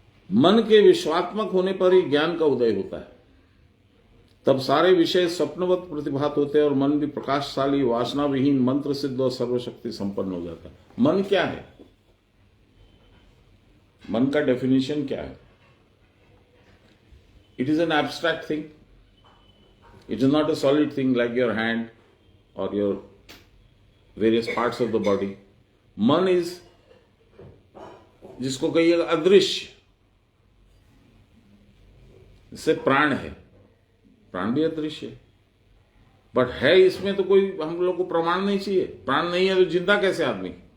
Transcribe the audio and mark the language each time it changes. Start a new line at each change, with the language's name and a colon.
Hindi: मन के विश्वात्मक होने पर ही ज्ञान का उदय होता है। तब सारे विषय स्वप्नवत प्रतिभात होते हैं और मन भी प्रकाशशाली, वासना विहीन, मंत्र सिद्ध और सर्वशक्ति संपन्न हो जाता है। मन क्या है? मन का डेफिनेशन क्या है?
English: It is an abstract thing. It is not a solid thing like your hand or your various parts of the body.
Hindi: मन is, जिसको कहिएगा अदृश्य, इससे प्राण है। प्राण भी अदृश्य है, बट है इसमें तो कोई हम लोग को प्रमाण नहीं चाहिए। प्राण नहीं है तो जिंदा कैसे आदमी?